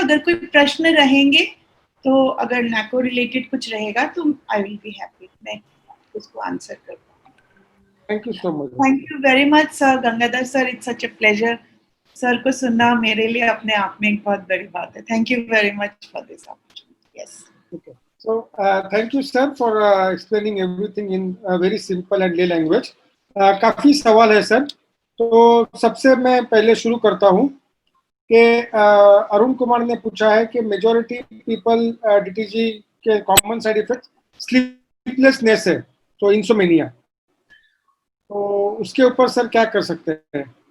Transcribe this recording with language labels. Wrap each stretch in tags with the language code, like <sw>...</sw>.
<hi>अगर कोई प्रश्न रहेंगे, तो अगर नाको रिलेटेड कुछ रहेगा तो आई विल बी हैप्पी, मैं उसको आंसर कर पाऊँ।</hi> <en>Thank you so much.</en> <hi>Thank you very much sir Gangadhar sir, it's such a pleasure. Sir को सुनना मेरे लिए अपने आप में एक बहुत बड़ी बात है।</hi> <en>Thank you very much for this opportunity. Yes. Okay. So thank you sir for explaining everything in very simple and lay language.</en> <hi>काफी सवाल है सर, तो सबसे मैं पहले शुरू करता हूँ कि अरुण कुमार ने पूछा है कि मेजॉरिटी पीपल डीटीजी के कॉमन साइड इफेक्ट स्लीपलेसनेस है, तो इंसोमेनिया, तो उसके ऊपर सर क्या कर सकते हैं?</hi>